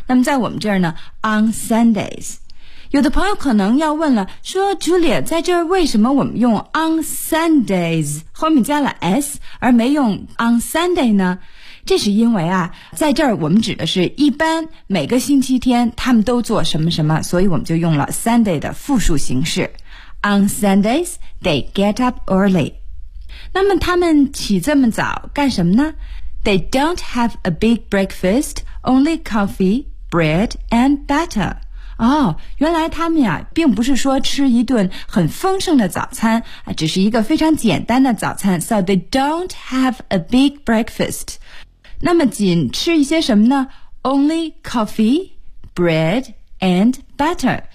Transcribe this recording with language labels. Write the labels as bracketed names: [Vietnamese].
[Chinese] 那么在我们这儿呢 , [English] On Sundays. [Chinese] 有的朋友可能要问了，说 Julia 在这儿为什么我们用 on Sundays 后面加了 s 而没用 on Sunday 呢？这是因为啊，在这儿我们指的是一般每个星期天他们都做什么什么，所以我们就用了 Sunday 的复数形式。 [English] On Sundays they get up early. [Chinese] 那么他们起这么早干什么呢？ [English] They don't have a big breakfast, only coffee, bread and butter. [Chinese] 哦，原来他们呀，并不是说吃一顿很丰盛的早餐，只是一个非常简单的早餐。 [English] So they don't have a big breakfast. [Chinese] 那么仅吃一些什么呢？ [English] Only coffee, bread, and butter.